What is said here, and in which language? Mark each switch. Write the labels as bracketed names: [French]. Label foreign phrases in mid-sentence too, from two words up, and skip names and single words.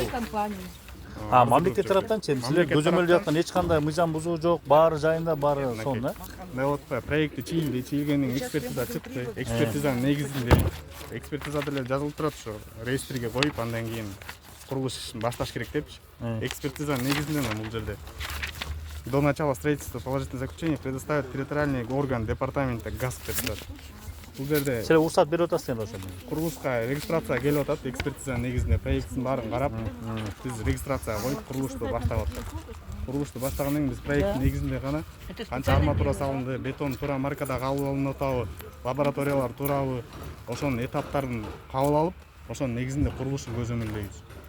[Kyrgyz] Мамлекет тараптанчы силер көзөмөлдө жаткан эч кандай мыйзам бузуу жок, баары жайында, баары сонун, да? Вот проекти чийилди, чийилгенин экспертиза чыкты. Экспертизанын негизинде экспертизада эле жазылып турат ошо реестрге коюп, андан кийин курулуш ишин башташ керек депчи. Экспертизанын негизинде бул жерде [Russian] до начала строительства положительное заключение предоставит территориальный орган департамента ГАС [Kyrgyz] деп турат. Бул жерде Силер уруксат берип атасыздар ошондо. Курулушка регистрация келип атат, экспертизанын негизинде проекттин баарын карап, биз регистрацияга коюп курулушту баштап аттык. Курулушту баштагандан кийин биз проекттин негизинде гана канча арматура салынды, бетон туура маркада кабыл алынып атабы, лабораториялар туурабы, ошонун этаптарын кабыл алып, ошонун негизинде курулушун көзөмөлдөйбүз.